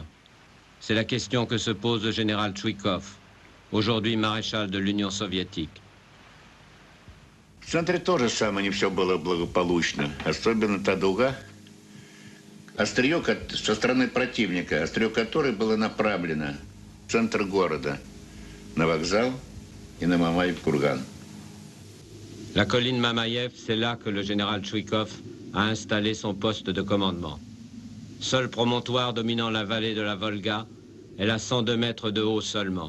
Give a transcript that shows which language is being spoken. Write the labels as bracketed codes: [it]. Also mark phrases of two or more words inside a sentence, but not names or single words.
[fr] C'est la question que se pose le général Tchouikov, aujourd'hui maréchal de l'Union soviétique. [ru] В центре тоже самое не все было благополучно. Особенно та дуга, острие со стороны противника, острие которой было направлено в центр города, на вокзал и на Мамаев-Курган. [fr] La colline Mamaïev, c'est là que le général Tchouikov a installé son poste de commandement. Seul promontoire dominant la vallée de la Volga, elle a 102 mètres de haut seulement.